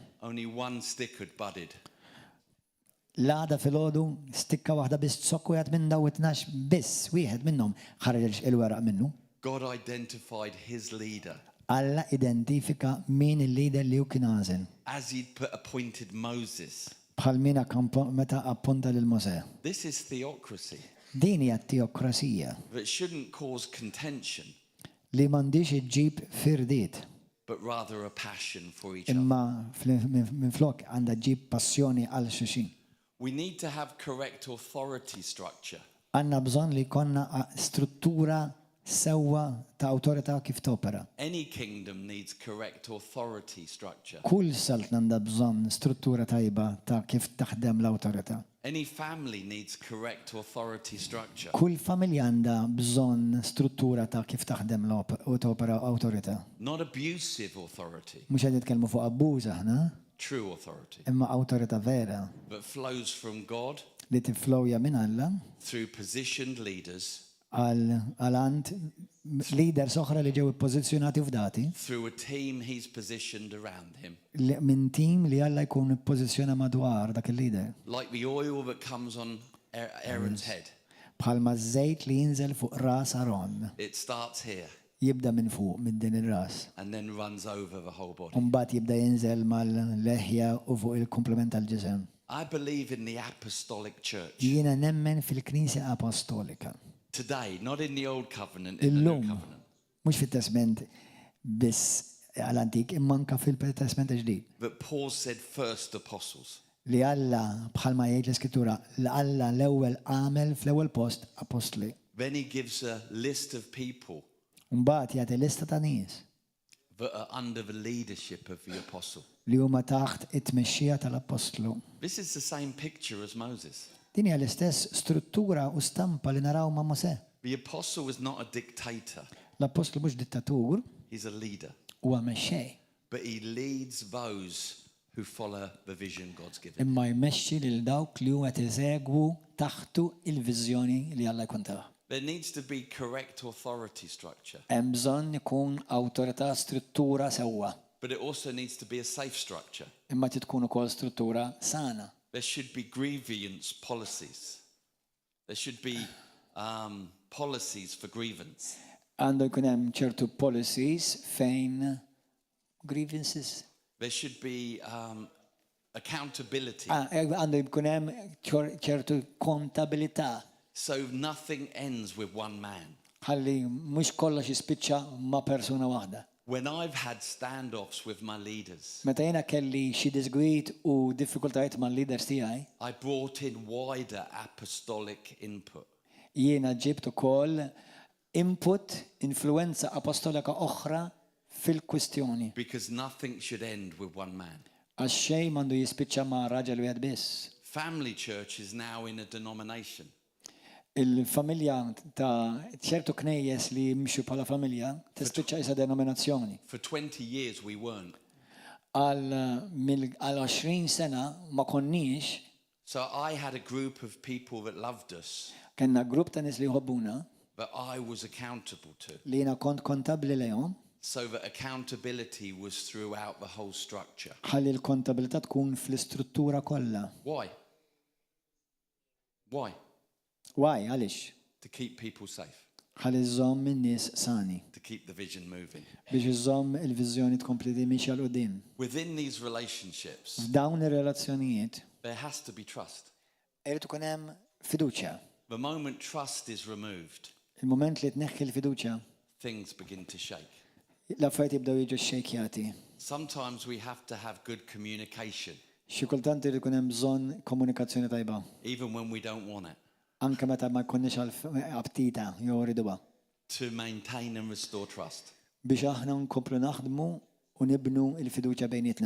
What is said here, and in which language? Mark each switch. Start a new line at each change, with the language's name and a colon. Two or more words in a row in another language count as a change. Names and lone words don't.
English: only one stick had budded.
Maltese: L-għada fil-ħodu stikka waħda biss zokk wieħed minn daw 12 biss wieħed minnhom ħareġ il-weraq minnu.
English: God identified his leader
Maltese: Alla identifika min il-lider li hu kien għażel.
English: as he'd appointed Moses.
Maltese: Bħal mina meta appunta lil Mosè.
English: This is theocracy
Maltese: Din hija teokrasija
English: that shouldn't cause contention,
Maltese: li m'għandix iġġib firdiet,
English: but rather a passion for each other.
Maltese: imma minflok għandha ġġib passjoni għal xulxin.
English: We need to have correct authority structure.
Maltese: Għandna bżonn li jkollna struttura sewwa ta' awtorità kif topera.
English: Any kingdom needs correct authority structure.
Maltese: Kull salt għandha bżonn struttura tajba ta' kif taħdem l-awtorità.
English: Any family needs correct authority structure.
Maltese: Kull familja għandha bżonn struttura ta' kif taħdem u topera awtorità.
English: Not abusive authority,
Maltese: Mhux qed nitkellmu fuq abbuż aħna,
English: true authority,
Maltese: imma awtorità vera
English: but flows from God
Maltese: li tiflowja minn Alla
English: through positioned leaders,
Maltese: għal-għand leaders oħra li ġew pozizjonati f'dati
English: through a team he's positioned around him.
Maltese: minn tim li Alla jkun pozizjona madwar dak il-leader.
English: Like the oil that comes on Aaron's head.
Maltese: Bħalma żejt li jinżel fuq ras Aron.
English: It starts here
Maltese: Jibda minn fuq minn din ir-ras.
English: and then runs over the whole body.
Maltese: Mbagħad jibda jinżel mal-leħja u fuq il-komplement tal-ġisem.
English: I believe in the apostolic church.
Maltese: Jiena nemmen fil-Knisja Apostolika.
English: Today, not in the old covenant, in the new
Maltese: Illum,
English: covenant.
Maltese: mhux fit-Testament biss għal-antik, imma anke fil-Testament ġdid.
English: But Paul said first apostles.
Maltese: Li Alla bħalma jgħid l-Iskrittura, li Alla l-ewwel għamel fl-ewwel post apostoli.
English: Then he gives a list of people
Maltese: Mbagħad jagħti lista ta' nies
English: that are under the leadership of the apostle.
Maltese: li huma taħt it-tmexxija tal-Apostlu.
English: This is the same picture as Moses.
Maltese: Din hija l-istess struttura u stampa li naraw ma' Mosè.
English: The apostle was not a dictator,
Maltese: L-Apostlu mhux dittatur,
English: he's a leader.
Maltese: huwa mexxej.
English: But he leads those who follow the vision God's given.
Maltese: Imma jmexxi lil dawk li huwa eżegwu taħtu il-viżjoni li Alla jkun taha.
English: There needs to be correct authority structure,
Maltese: Hemm bżonn ikun awtorità struttura sewwa,
English: but it also needs to be a safe structure.
Maltese: imma trid tkun ukoll struttura sana.
English: There should be grievance policies. There should be policies for grievance.
Maltese: Għandu jkun hemm ċertu policies fejn grievances.
English: There should be accountability.
Maltese: Għandu jkun hemm ċertu kontabilità.
English: So nothing ends with one man.
Maltese: Ħalli mhux kollox jispiċċa ma' persuna waħda.
English: When I've had standoffs with my leaders,
Maltese: Meta jiena kelli xi disgwit u diffikultajiet mal-leaders tiegħi,
English: I brought in wider apostolic input.
Maltese: jiena ġibt ukoll input, influenza apostolika oħra fil-kwistjoni.
English: Because nothing should end with one man.
Maltese: Għax xejn m'għandu jispiċċa ma' raġel wieħed biss.
English: Family church is now in a denomination.
Maltese: Il-familja ta' ċertu knejjes li jimxu bħala familja tispiċċa isa denominazzjoni.
English: For 20 years we weren't.
Maltese: Għal 20 sena ma konniex.
English: So I had a group of people that loved us,
Maltese: Kenna grupp ta' nies li jħobbuna
English: that I was accountable to.
Maltese: li jiena kont kontabli lejhom.
English: So that accountability was throughout the whole structure.
Maltese: Ħalli l-kontabilità tkun fl-istruttura kollha.
English: Why? Why?
Maltese: Why? Għaliex?
English: To keep people safe,
Maltese: Ħalli żomm in-nies sani
English: to keep the vision moving.
Maltese: biex iżomm il-viżjoni tkompli timixi għal qudiem.
English: Within these relationships,
Maltese: F'dawn ir-relazzjonijiet
English: there has to be trust.
Maltese: irid ikun hemm fiduċja.
English: The moment trust is removed,
Maltese: Il-mument li tneħħi l-fiduċja,
English: things begin to shake.
Maltese: l-affarijiet jibdew jiġu xxejkjati.
English: Sometimes we have to have good communication,
Maltese: Xi kultant irid ikun hemm bżonn komunikazzjoni tajba.
English: even when we don't want it,
Maltese: Anke meta ma jkunniex għal-abtita jew riduha.
English: to maintain and restore trust
Maltese: Biex aħna nkomplu naħdmu u nibnu l-fiduċja bejnietna.